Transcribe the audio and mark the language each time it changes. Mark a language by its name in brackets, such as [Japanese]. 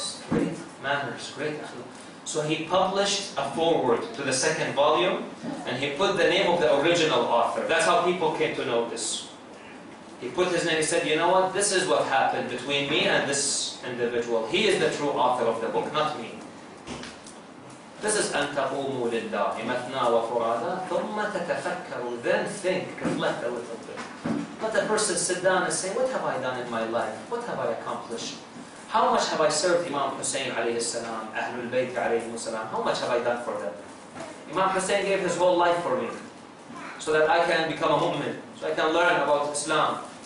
[English] Great manners, great. So he published a foreword to the second volume, and he put the name of the original author. That's how people came to know this. He put his name, he said, you know what, this is what happened between me and this individual. He is the true author of the book, not me. This is [Arabic] أَن تَقُومُوا لِلَّهِ مَثْنَا وَفُرَادًا ثُمَّ تَتَفَكَّرُوا. [English] Then think, reflect a little bit. Let a person sit down and say, what have I done in my life? What have I accomplished? How much have I served Imam Hussein alayhi salam, Ahlul Bayt alayhi salam? How much have I done for them? Imam Hussein gave his whole life for me, so that I can become a mu'min, so I can learn about Islam.